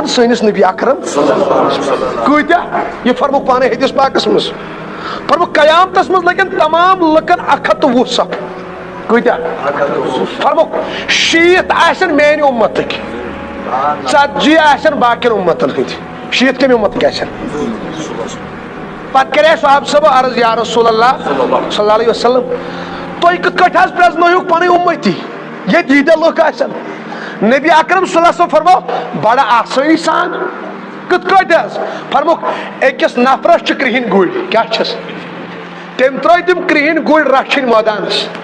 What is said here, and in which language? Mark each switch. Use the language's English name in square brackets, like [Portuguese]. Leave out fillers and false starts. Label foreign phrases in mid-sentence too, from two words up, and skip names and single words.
[Kashmiri] سٲنِس نبی اکرم کۭتیاہ یہِ فرموکھ پانے حدیث پاکس منٛز فرموکھ قیامتس منٛز لگن تمام لُکن 120 صف کۭتیاہ فرموکھ 60 آسن میانہِ اُمتٕکۍ 40 آسن باقین اُمتن ہٕنٛدۍ 60 کمہِ اُمتٕکۍ آسن پتہٕ کرے صحابہ صٲبو عرض [Arabic] یا رسول اللہ صلی اللہ علیہ وسلم [Kashmiri] تُہۍ کِتھ کٲٹھۍ حظ پرٛزنٲیِکھ پنٕنۍ اُمتی ییٚتہِ ییٖتیاہ لُکھ آسن نبی اکرم [Arabic] صلی اللہ علیہ وسلم [Kashmiri] فرمو بڑا آسٲنی سان کِتھ کٲٹھۍ حظ فرموکھ أکِس نفرس چھِ کرٛہِنۍ گُرۍ کیاہ چھس تٔمۍ ترٲے تِم کرٛہِنۍ گُرۍ رچھِنۍ مٲدانس